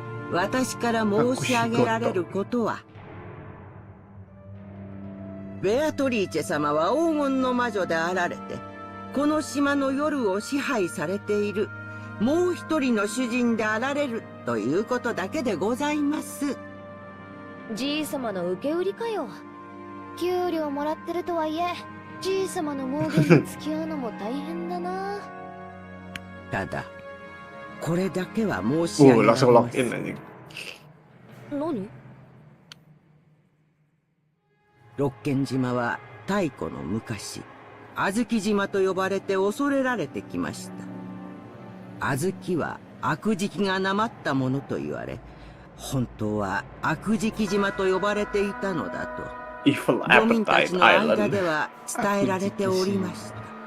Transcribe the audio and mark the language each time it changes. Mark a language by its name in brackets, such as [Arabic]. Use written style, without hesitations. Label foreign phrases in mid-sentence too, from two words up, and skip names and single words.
[Japanese] 私から申し上げられることは、ベアトリーチェ様は黄金の魔女であられて、この島の夜を支配されているもう一人の主人であられるということだけでございます。じいさまの受け売りかよ。給料もらってるとはいえ、じいさまの妄言に付き合うのも大変だな。ただこれだけは申し上げられます。 [Indonesian] langsung [English] lock in [Indonesian] anjing. [Japanese] 何？六軒島は太古の昔、小豆島と呼ばれて恐れられてきました。小豆は悪時期がなまったものと言われ、本当は悪時期島と呼ばれていたのだと漁民たちの間では伝えられておりました。